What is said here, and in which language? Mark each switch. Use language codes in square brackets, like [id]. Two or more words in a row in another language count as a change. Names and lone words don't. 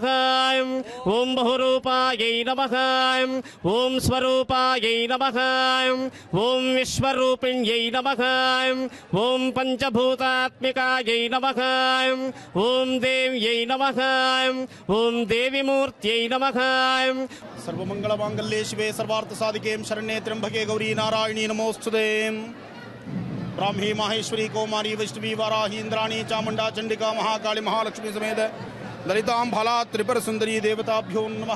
[sa] ಓಂ ಬಹುರೂಪಾಯೈ ನಮಃ. ಓಂ ಸ್ವರೂಪಾಯೈ ನಮಃ. ಓಂ ವಿಶ್ವರೂಪಿಣ್ಯೈ ನಮಃ. ಓಂ ಪಂಚಭೂತಾತ್ಮಿಕಾಯೈ ನಮಃ. ಓಂ ದೇವ್ಯೈ ನಮಃ. ಓಂ ದೇವಿಮೂರ್ತ್ಯೈ ನಮಃ. ಸರ್ವಮಂಗಳಮಾಂಗಲ್ಯೇ ಶಿವೆ ಸರ್ವಾರ್ಥ ಸಾಧಿಕೆ ಶರಣ್ಯೇ ತ್ರ್ಯಂಬಕೆ ಗೌರಿ ನಾರಾಯಣಿ ನಮೋಸ್ತುತೆ. ಬ್ರಾಹ್ಮಿ ಮಾಹೇಶ್ವರಿ ಕೌಮಾರಿ ವೈಷ್ಣವಿ ವಾರಾಹಿ ಇಂದ್ರಾಣಿ ಚಾಮುಂಡಾ ಚಂಡಿಕಾ ಮಹಾಕಾಳಿ ಮಹಾಲಕ್ಷ್ಮಿ ಸಮೇತ ಲಲಿತಾಂ ಫಲಾ ತ್ರಿಪುರ ಸುಂದರಿ ದೇವತಾಭ್ಯೋ ನಮಃ.